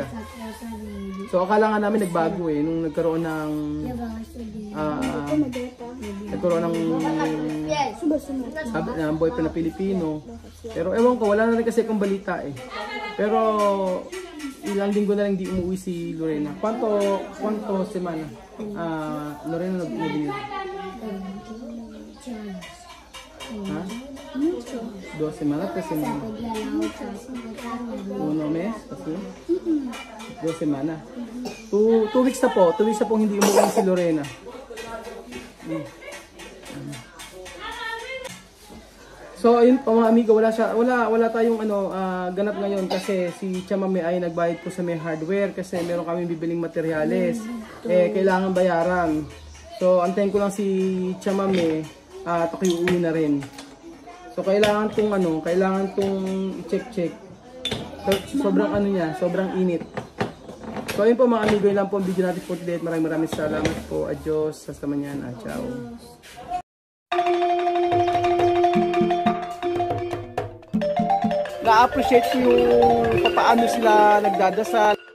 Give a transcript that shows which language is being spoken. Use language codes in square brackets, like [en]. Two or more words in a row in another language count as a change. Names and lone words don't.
[tl] So akala nga namin nagbago eh nung nagkaroon ng boyfriend na Pilipino. Pero ewan ko, wala na rin kasi akong balita eh. Pero ilang linggo na lang di umuwi si Lorena. [es] Quanto semana? Lorena nag-uwi. Ha? 2 semanas, 3 semanas. 1 mes? Kasi? 2 semanas. [tl] 2 weeks na po. 2 weeks na po hindi umuwi si Lorena. So ayun po mga amigo, wala tayong ganap ngayon kasi si Tia Mame ay nagbayad po sa may hardware kasi meron kaming bibiling materyales. Kailangan bayaran. So antayin ko lang si Tia Mame at ako uuwi na rin. So kailangan tong i-check. Sobrang sobrang init. So ayun po mga amigo, yun lang po ang video natin po today. Maraming salamat po. [es] Adios. Hasta mañana. Ciao. [tl] Na-appreciate ko yung paano sila nagdadasal.